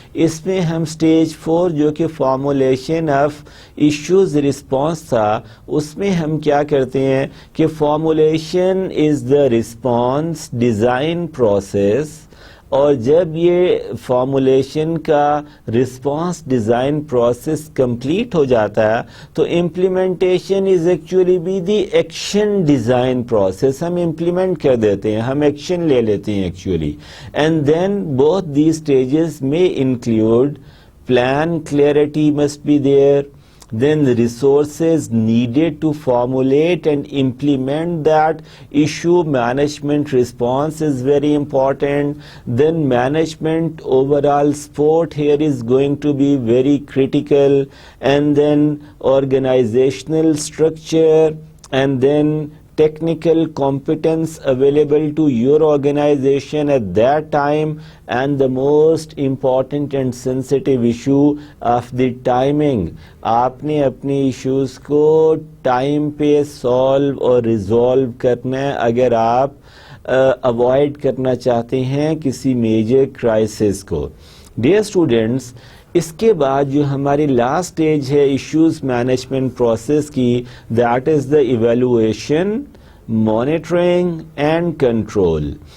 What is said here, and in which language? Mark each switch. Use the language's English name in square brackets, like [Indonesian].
[Urdu] اس میں ہم سٹیج 4 جو کہ فارمولیشن آف ایشوز رسپانس تھا, اس میں ہم کیا کرتے ہیں کہ [English] formulation is the response design process, [Urdu] اور جب یہ فارمولیشن کا رسپانس ڈیزائن پروسیس کمپلیٹ ہو جاتا ہے تو [English] Implementation is actually be the action design process. [Urdu] ہم امپلیمنٹ کر دیتے ہیں, ہم ایکشن لے لیتے ہیں actually. [English] And then both the stages میں include plan clarity must be there, then the resources needed to formulate and implement that issue management response is very important. Then management overall support here is going to be very critical, and then organizational structure, and then technical competence available to your organization at that time, and the most important and sensitive issue of the timing. [Urdu] آپ نے اپنے issues کو time پہ solve اور resolve کرنا ہے اگر آپ اوائڈ کرنا چاہتے ہیں کسی میجر کرائسس کو. ڈیئر اسٹوڈینٹس, اس کے بعد جو ہماری لاسٹ اسٹیج ہے ایشوز مینجمنٹ پروسیس کی, [English] That is the evaluation, monitoring and control.